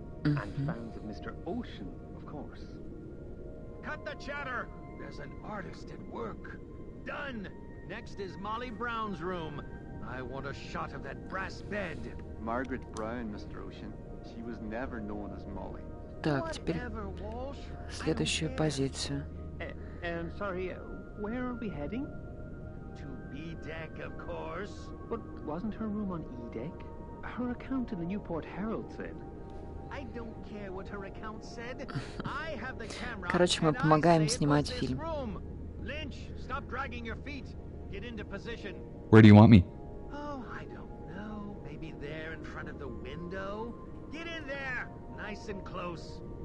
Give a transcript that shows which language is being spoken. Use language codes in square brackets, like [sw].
[en] And fans of Mr. Ocean, of course. Cut the chatter! There's an artist at work. Done! Next is Molly Brown's room. I want a shot of that brass bed. Margaret Brown, Mr. Ocean. She was never known as Molly. [ru] Так, теперь следующую позицию. [en] Sorry, where are we heading? To B deck, of course. But wasn't her room on E deck? Her account in the Newport Herald said. I don't care what her account said. I have the camera. [ru] Короче, мы помогаем снимать фильм. [en] Lynch, stop dragging your feet. Get into position. Where do you want me? Oh, I don't know. Maybe there in front of the window. Get in there, nice and close.